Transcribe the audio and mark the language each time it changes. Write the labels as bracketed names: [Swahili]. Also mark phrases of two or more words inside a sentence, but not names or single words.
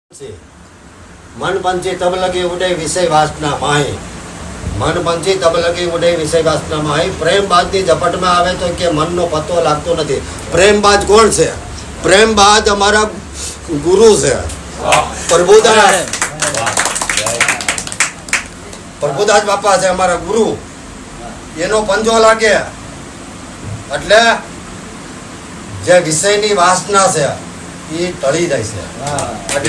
[Hindi] मन पंची तब लगी उड़े विषय वासना माही। मन पंची तब लगी उड़े विषय वासना माही। [Gujarati] प्रेम बाज ની ઝપટમાં આવે તો કે મનનો પત્તો લાગતો નથી। પ્રેમ બાજ કોણ છે? પ્રેમ બાજ અમારા ગુરુ છે પ્રભુદાસ બાપા છે અમારા ગુરુ। એનો પંજો લાગે એટલે જે વિષયની વાસના છે એ ટળી જાય છે।